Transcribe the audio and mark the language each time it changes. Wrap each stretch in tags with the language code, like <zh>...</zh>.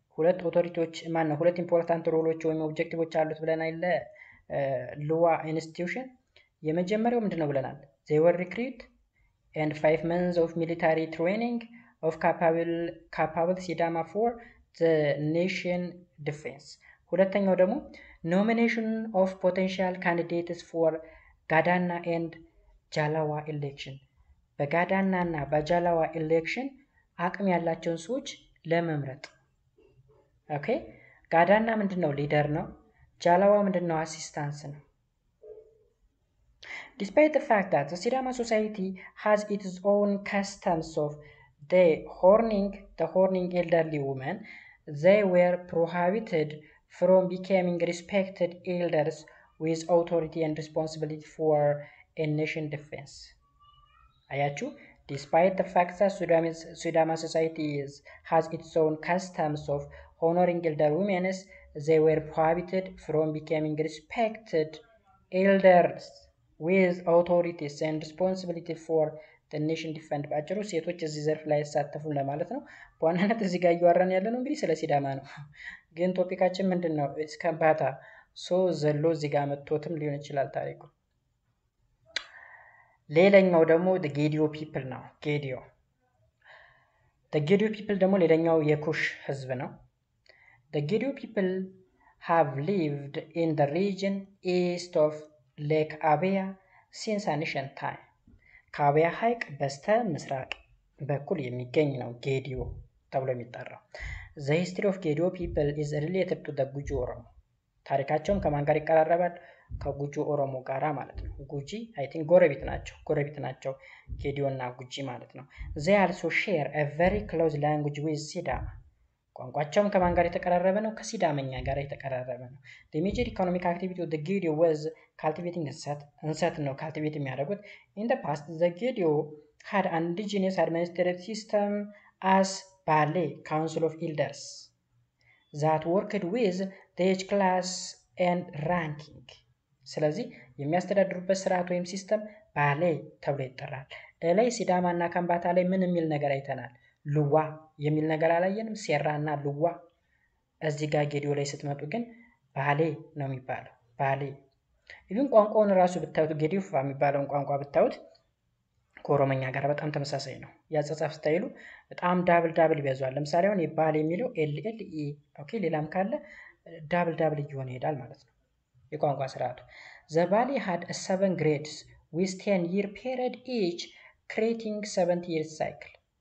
<am>ሁለት ኦቶሪቲዎች ሁለት ኢምፖርታንት ሮሎች ወይም ኦብጀክቲቮች አሉት ብለናል ልዋ ኢንስቲትዩሽን። የመጀመሪያው ምንድነው ብለናል?</am> <en>they were recruit and 5 months of military training of capable Sidama for the nation defense.</en> <am>ሁለተኛው ደግሞ</am> <en>nomination of potential candidates for Gadana and Jalawa election.</en> <am>በጋዳና እና በጃላዋ ኤሌክሽን አቅም ያላቸውን ሰዎች ለመምረጥ። ኦኬ ጋዳና ምንድነው? ሊደር ነው። ጃላዋ ምንድነው? አሲስታንስ ነው።</am> <en>Despite the fact that the Sidama society has its own customs of the horning elderly women, they were prohibited from becoming respected elders with authority and responsibility for a nation defense.</en> <am>አያችሁ?</am> <en>Despite the fact that Sidama society has its own customs of honoring elder women, they were prohibited from becoming respected elders with authorities and responsibility for the nation defense.</en> <am>ባጭሩ ሴቶች እዚህ ዘርፍ ላይ አይሳተፉም ለማለት ነው። በዋናነት እዚህ ጋር እያወራን ያለነው እንግዲህ ስለ ሲዳማ ነው። ግን ቶፒካችን ምንድነው? እስከምባታ ዘሎ እዚህ ጋር መጥቶትም ሊሆን ይችላል ታሪኩ።</am> <en>ሌላኛው ደግሞ the Gedio people ነው። the Gedio people</en> <am>ደግሞ ሌላኛው የኩሽ ህዝብ ነው።</am> <en>the Gedio people have lived in the region east of Lake Abaya since ancient time.</en> <am>ከአበያ ሐይቅ በስተ ምስራቅ በኩል የሚገኝ ነው ጌዲዮ ተብሎ የሚጠራው።</am> <en>the history of Gedio people is related to the</en> <am>ጉጂ ኦሮሞ። ታሪካቸውም ከማን ጋር ይቀራረባል? ከጉጂ ኦሮሞ ጋራ ማለት ነው። ጉጂ አይ ቲንክ ጎረቤት ናቸው ጌዲዮ እና ጉጂ ማለት ነው።</am> <en>they also share a very close language with Sidama.</en> <am>ቋንቋቸውም ከማን ጋር የተቀራረበ ነው?</am> <en>ከሲዳመኛ ጋር የተቀራረበ ነው። the major economic activity of the Gedio was cultivating እንሰት</en> <am>ነው ካልቲቬት የሚያደርጉት።</am> <en>in the past the Gedio had an indigenous administrative system as Bale Council of Elders that worked with the age class and ranking.</en> <am>ስለዚህ የሚያስተዳድሩበት ስርዓት ወይም ሲስተም ባሌ ተብሎ ይጠራል። ላይ ሲዳማ እና ከምባታ ላይ ምን የሚል ነገር አይተናል? ልዋ የሚል ነገር አላየንም? ሴራ እና ልዋ። እዚህ ጋር ጌዲዮ ላይ ስትመጡ ግን ባሌ ነው የሚባለው። ባሌ ኢቭን ቋንቋውን ራሱ ብታዩት ጌዲዮ የሚባለውን ቋንቋ ብታዩት ከኦሮመኛ ጋር በጣም ተመሳሳይ ነው። ያጻጻፍ ስታይሉ በጣም ዳብል ይበዛዋል። ለምሳሌ አሁን የባሌ የሚለው ኤልኤልኢ ኦኬ፣ ሌላም ካለ ዳብል እየሆነ ይሄዳል ማለት ነው የቋንቋ ስርዓቱ።</am> <en>the Bali had 7 grades with 10-year period each, creating 70 years cycle.</en>